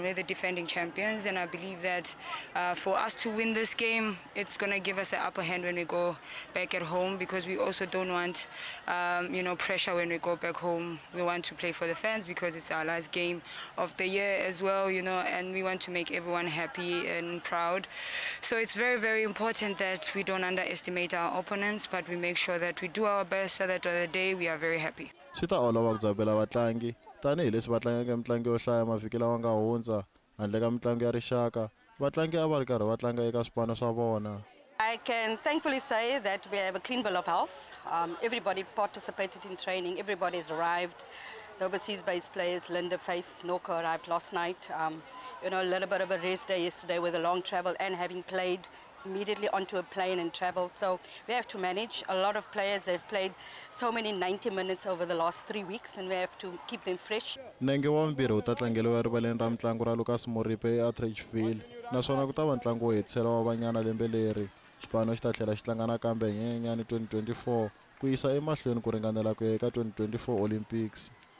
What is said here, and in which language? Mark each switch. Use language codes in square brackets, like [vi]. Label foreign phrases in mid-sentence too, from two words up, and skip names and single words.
[en] We're the defending champions, and I believe that for us to win this game, it's going to give us an upper hand when we go back at home, because we also don't want pressure when we go back home. We want to play for the fans because it's our last game of the year as well, and we want to make everyone happy and proud. So it's very, very important that we don't underestimate our opponents, but we make sure that we do our best so that on the day we are very happy. [ts] Swi ta olova ku dzabela vatlangi tanihileswi va tlangaka mitlangu yo hlaya mavhiki lawa nga hundza handle ka mitlangu ya rixaka vatlangi a va ri karhi va tlanga eka swipano swa vona. [en] I can thankfully say that we have a clean bill of health. Everybody participated in training, everybody has arrived. The overseas-based players, Linda, Faith, Norco arrived last night. You know, a little bit of a rest day yesterday with a long travel and having played immediately onto a plane and traveled. So we have to manage. A lot of players, they've played so many 90 minutes over the last 3 weeks and we have to keep them fresh. [ts] Nenge wa mbirhi wu ta tlangeliwa erivaleni ra mitlangu ra Lucas Moripe eAtteridgeville naswona ku ta va ntlangu wo hetisela wa Banyana lembe leri. Xipano xi ta tlhela xi tlanga nakambe hi Nyenyanyani 2024 ku yisa emahlweni ku ringanela ku ya eka 2024 Olympics.